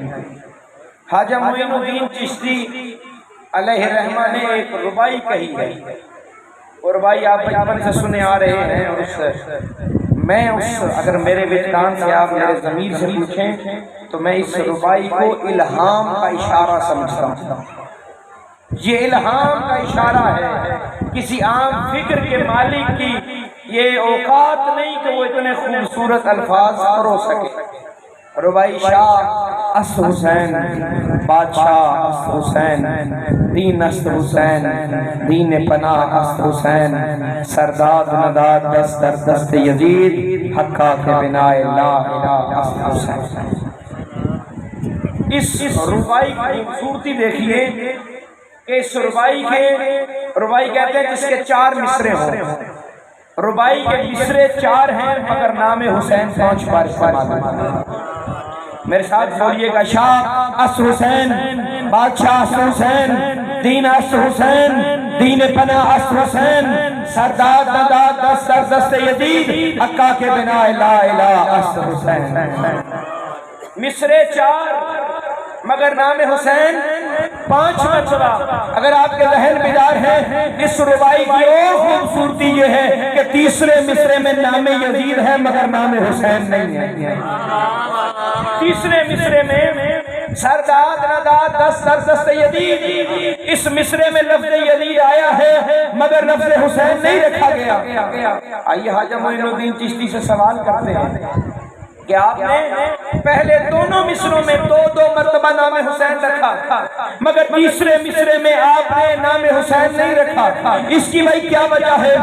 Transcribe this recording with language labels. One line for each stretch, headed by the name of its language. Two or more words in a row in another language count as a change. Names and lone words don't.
Urdu: خواجہ معین الدین چشتی علیہ الرحمہ نے ایک ربائی کہی ہے، اور ربائی آپ بچپن سے سنے آ رہے ہیں، اور میں اگر میرے وجدان سے آپ میرے ضمیر سے پوچھیں تو میں اس ربائی کو الہام کا اشارہ سمجھتا ہوں۔ یہ الہام کا اشارہ ہے، کسی عام فکر کے مالک کی یہ اوقات نہیں کہ وہ اتنے خوبصورت الفاظ پرو سکے۔
Persian: ربائی شاہ است حسین، بادشاہ است حسین، دین است حسین، دین پناہ است حسین، سرداد نداد دست در دست یزید، حقا کے بنا لا الہ است حسین۔
Urdu: اس ربائی کی خوبصورتی دیکھیے کہ اس ربائی کہتے ہیں جس کے 4 مصرے ہوں۔ ربائی کے مصرے 4 ہیں مگر نام حسین 5 بار استعمال ہوتا ہے۔ میرے ساتھ بولیے گا،
Persian: شاہ است حسین، بادشاہ است حسین، دین است حسین، دین پناہ است حسین، سرداد نداد دست در دست یزید، حقا کے بنا لا الہ است حسین۔
Urdu: مصرے 4 مگر نام حسین 5 مرتبہ۔ اگر آپ کے ذہن بیدار ہے اس ربائی کی اور خوبصورتی یہ ہے کہ تیسرے مصرے میں نام یزید ہے مگر نام حسین نہیں ہے۔ تیسرے مصرے میں
Persian: سرداد نداد دست در دست یزید،
Urdu: اس مصرے میں لفظ یزید آیا ہے مگر لفظ حسین نہیں رکھا گیا۔ آئیے خواجہ معین الدین چشتی سے سوال کرتے ہیں کہ آپ نے پہلے دونوں مصروں میں 2 مرتبہ نام حسین رکھا مگر تیسرے مصرے میں آپ نے نام حسین نہیں رکھا، اس کی بھائی کیا وجہ ہے؟